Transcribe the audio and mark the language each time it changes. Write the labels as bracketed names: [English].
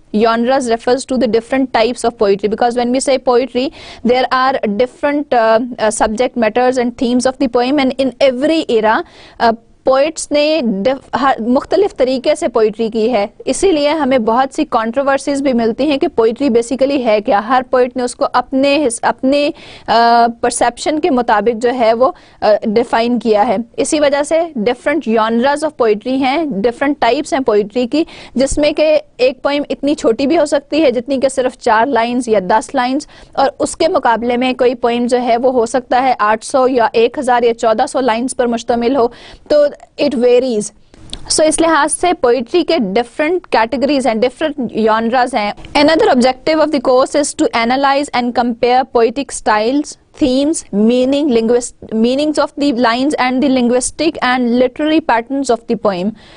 [English] Genres refers to the different types of poetry, because when we say poetry, there are different subject matters and themes of the poem, and in every era [Hindi] poets ने मुख्तलिफ तरीके से poetry की है, इसीलिए हमें बहुत सी controversies भी मिलती हैं कि पोइट्री बेसिकली है क्या. हर पोइट ने उसको अपने परसेप्शन के मुताबिक जो है वो डिफाइन किया है. इसी वजह से डिफरेंट जॉनरास ऑफ पोइट्री हैं, डिफरेंट टाइप्स हैं पोइट्री की, जिसमें कि एक पोइम इतनी छोटी भी हो सकती है जितनी कि सिर्फ 4 लाइंस या 10 लाइंस, और उसके मुकाबले में कोई पोइम जो है वो हो सकता है 800 या 1000 या 1400 लाइंस पर मुश्तमिल हो. तो [English] it varies. [Hindi] So इस लिहाज से पोइट्री के different categories and different genres हैं. [English] Another objective of the course is to analyze and compare poetic styles, themes, meanings of the lines and the linguistic and literary patterns of the poem.